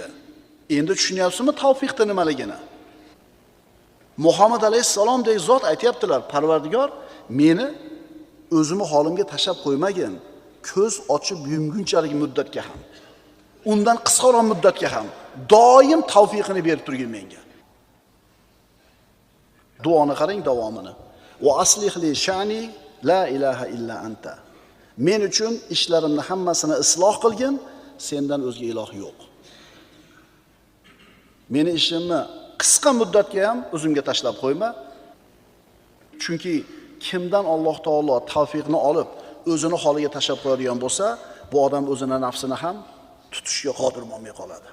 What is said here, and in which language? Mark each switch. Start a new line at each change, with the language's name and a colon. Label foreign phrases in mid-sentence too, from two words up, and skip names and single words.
Uzbek: Endi tushunyapsizmi tavfiqni nimaligini? Muhammad alayhisalomdek zot aytayaptilar, Parvardigor meni o'zimni holimga tashlab qo'ymagin. Ko'z ochib yumgunchalik muddatga ham, undan qisqaroq muddatga ham doim tavfiqini berib turgin menga. Duoni qarang davomini.
Arabic: وأصلح لي شأني لا إله إلا أنت.
Uzbek: Men uchun ishlarimni hammasini isloh qilgin, sendan o'zga iloh yo'q. Meni ishimni qisqa muddatga ham o'zimga tashlab qo'yma. Chunki kimdan Alloh taolo tavfiqni olib, o'zini holiga tashlab qo'yadigan bo'lsa, bu odam o'zini nafsini ham tutishga qodir bo'lmay qoladi.